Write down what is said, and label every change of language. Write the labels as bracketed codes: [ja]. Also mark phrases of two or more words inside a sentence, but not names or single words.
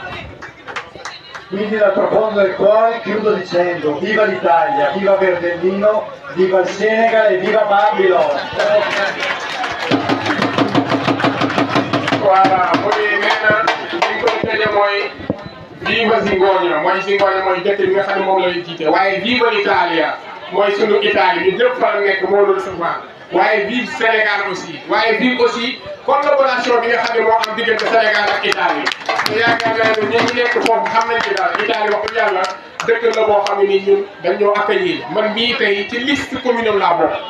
[it] Quindi dal profondo del cuore chiudo dicendo viva l'Italia, viva Verdellino, viva il Senegal e viva Bambilor! [wo] Voilà mu ngi nee na li ñu koy tëjee mooy viva Zingoña mooy dëkk bi nga xam ne moom la ñu jiite waaye [it] viva l'Italia [wo] mooy sunu Italie ñu ñëpp fa la nekk moo doon recevoir waaye vive Sénégal aussi waaye [fr] vive aussi collaboration [wo] bi nga xam ne moo am diggante Sénégal ak Italie te yaakaar naa ne ñi nekk foofu xam nañ ci dara Italie wax dëgg yàlla dëkk la boo xam ne nii ñun dañ ñoo accueillir man mii tey ci liste commune am laa bokk